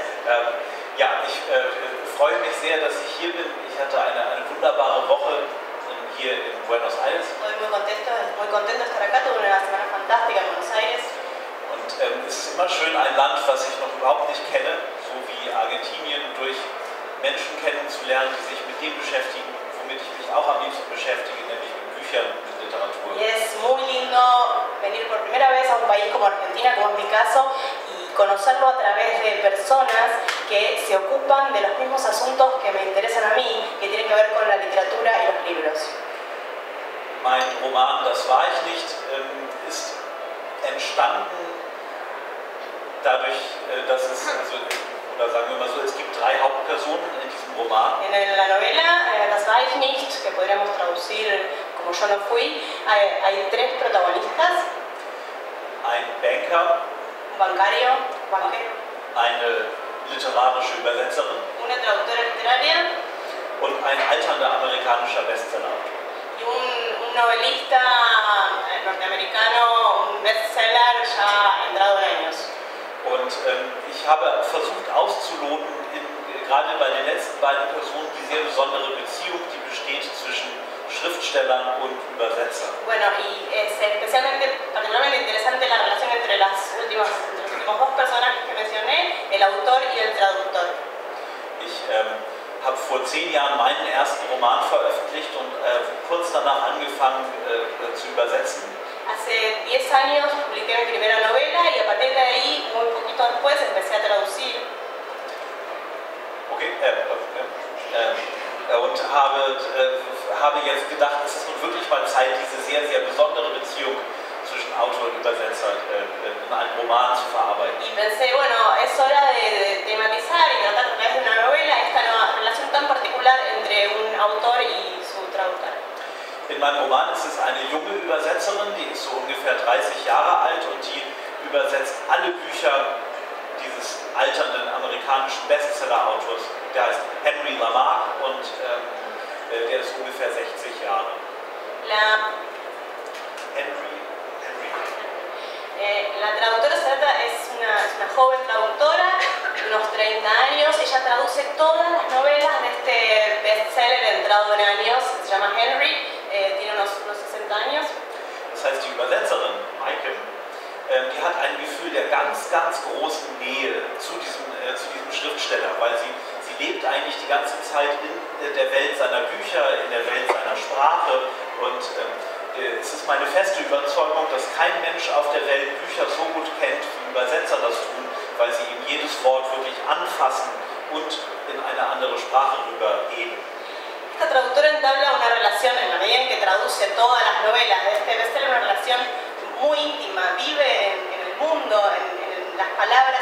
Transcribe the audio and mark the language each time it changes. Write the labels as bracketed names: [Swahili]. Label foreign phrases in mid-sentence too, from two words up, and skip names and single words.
[German] Ja, ich freue mich sehr, dass ich hier bin. Ich hatte eine wunderbare Woche hier in Buenos Aires. [Spanish] Estoy muy contento de estar acá, tuve una semana fantástica en Buenos Aires. [German] Und es ist immer schön, ein Land, was ich noch überhaupt nicht kenne, so wie Argentinien, durch Menschen kennenzulernen, die sich mit dem beschäftigen, womit ich mich auch am liebsten beschäftige, nämlich mit Büchern, mit Literatur. [Spanish] Y es muy lindo venir por primera vez a un país como Argentina, como es mi caso, y conocerlo a través de personas que se ocupan de los mismos asuntos que me interesan a mí, que tienen que ver con la literatura y los libros. [German] Mein Roman Das war ich nicht ist entstanden dadurch, dass es, oder sagen wir mal so, es gibt drei Hauptpersonen in diesem Roman. [Spanish] En la novela Das war ich nicht, que podríamos traducir como Yo no fui, hay tres protagonistas. [German] Ein Banker, [Spanish] un banquero, [German] eine literarische Übersetzerin [Spanish] una traductora literaria [German] und ein alternder amerikanischer Bestsellerautor. [Spanish] y un novelista norteamericano, un bestseller ya entrado en años. [German] Und ich habe versucht auszuloten, gerade bei den letzten beiden Personen, die sehr besondere Beziehung, die besteht zwischen Schriftstellern und Übersetzern. [Spanish] Bueno, y es particularmente interesante la relación entre los últimos dos personajes que mencioné, el autor y el traductor. [German] Ich habe vor 10 Jahren meinen ersten Roman veröffentlicht und kurz danach angefangen zu übersetzen. [Spanish] Hace 10 años publiqué mi primera novela y a partir de ahí, muy poquito después, empecé a traducir. [German] Okay, und habe jetzt gedacht, es ist nun wirklich mal Zeit, diese sehr, sehr besondere Beziehung zwischen Autor und Übersetzer in einem Roman zu verarbeiten. [Spanish] Y pensé, bueno, es hora de tematizar y tratar a través de una novela esta relación tan particular entre un autor y su traductor. [German] In meinem Roman ist es eine junge Übersetzerin, die ist so ungefähr 30 Jahre alt und die übersetzt alle Bücher dieses alternden amerikanischen Bestseller-Autors. Der heißt Henry Lamarck und der ist ungefähr 60 Jahre. [Spanish] La traductora es una joven traductora, unos 30 años. Ella traduce todas las novelas de este bestseller entrado en años, se llama Henry, tiene unos 60 años. [German] Das heißt, die Übersetzerin, Maike, die hat ein Gefühl der ganz, ganz großen Nähe zu diesem Schriftsteller, weil sie lebt eigentlich die ganze Zeit in der Welt seiner Bücher, in der Welt seiner Sprache und es ist meine feste Überzeugung, dass kein Mensch auf der Welt Bücher so gut kennt, wie Übersetzer das tun, weil sie ihm jedes Wort wirklich anfassen und in eine andere Sprache rüberheben. [Spanish] Esta traductora entabla una relación, en la medida en que traduce todas las novelas de este bestseller, una relación muy íntima, vive en el mundo, en las palabras